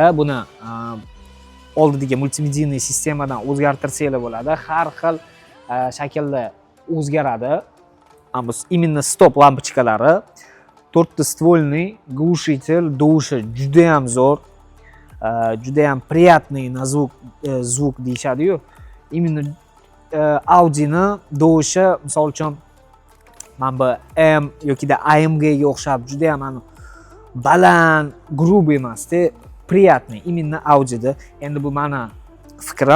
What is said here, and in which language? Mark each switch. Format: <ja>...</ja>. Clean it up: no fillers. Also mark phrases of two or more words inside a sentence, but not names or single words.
<uz>Buni oldidagi multimediya sistemadan o'zgartirsanglar bo'ladi. Har xil shaklda o'zgaradi. Bu именно stop lampochkalari, 4 ta</uz> <ru>ствольный глушитель,</ru> <uz>dushi juda ham zo'r. Juda ham</uz> <ru>приятный на звук</ru> <uz>deyishadi-yu. Именно Audi'ni dushi, misol uchun mana bu M yoki da AMG ga o'xshab juda ham baland, грубый emas-da, приятный. Именно Audi'da. Endi bu meni fikrim.</uz>